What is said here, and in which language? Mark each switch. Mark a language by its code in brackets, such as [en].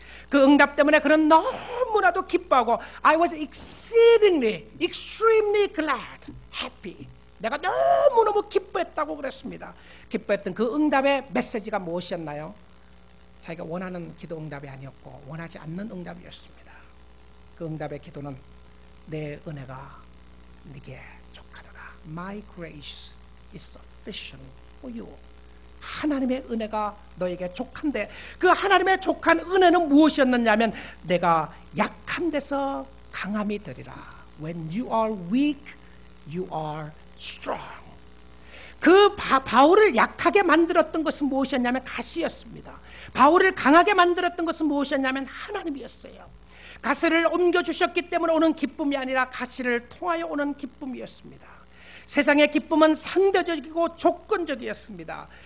[ko] 그 응답 때문에 그는 너무나도 기뻐하고 [en] I was exceedingly, extremely glad, happy. [ko] 내가 너무너무 기뻐했다고 그랬습니다. 기뻐했던 그 응답의 메시지가 무엇이었나요? 자기가 원하는 기도 응답이 아니었고 원하지 않는 응답이었습니다. 그 응답의 기도는 내 은혜가 네게 족하더라. [en] My grace is sufficient for you. [ko] 하나님의 은혜가 너에게 족한데 그 하나님의 족한 은혜는 무엇이었느냐면 내가 약한 데서 강함이 되리라. [en] When you are weak, you are strong. [ko] 그 바울을 약하게 만들었던 것은 무엇이었냐면 가시였습니다. 바울을 강하게 만들었던 것은 무엇이었냐면 하나님이었어요. 가시를 옮겨주셨기 때문에 오는 기쁨이 아니라 가시를 통하여 오는 기쁨이었습니다. 세상의 기쁨은 상대적이고 조건적이었습니다.